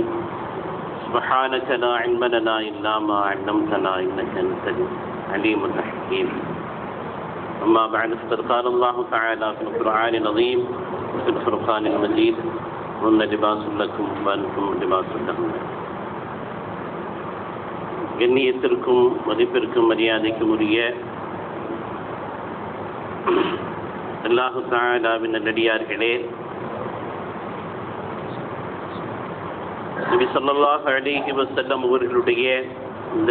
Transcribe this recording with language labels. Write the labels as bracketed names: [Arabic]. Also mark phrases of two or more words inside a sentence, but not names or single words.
[Arabic] سبحانك لا علم لنا إلا ما علمتنا إنك أنت العليم الحكيم. أما بعد فقد قال الله تعالى في القرآن العظيم وفي الفرقان المجيد هن لباس لكم وأنتم لباس لهن. [Tamil] கண்ணியத்திற்கும் மதிப்பிற்கும் மரியாதைக்கும் உரிய அல்லாஹு தஆலாவின் நல்லடியார்களே, நபி [Arabic] صلى الله عليه وسلم [Tamil] அவர்களுடைய இந்த